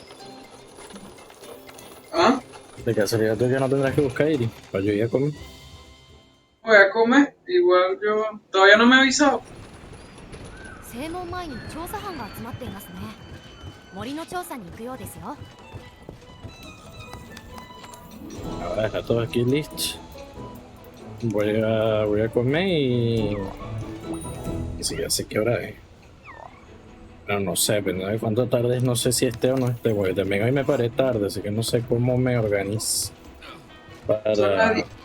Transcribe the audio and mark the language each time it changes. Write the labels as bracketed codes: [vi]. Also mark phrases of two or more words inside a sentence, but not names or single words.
[es] ¿Ah? De casualidad tú ya no tendrás que buscar Iris. Para yo ir a comer. Voy a comer, igual yo... Todavía no me he avisado. [ja] 正門前に調査班が集まっていますね。森の調査に行くようですよ。 [es] Ahora está todo aquí listo. Voy a comer y si ya sé qué hora es. No, no sé, pero de cuánto tarde es, no sé si esté o no esté, porque también hoy me paré tarde, así que no sé cómo me organizo para...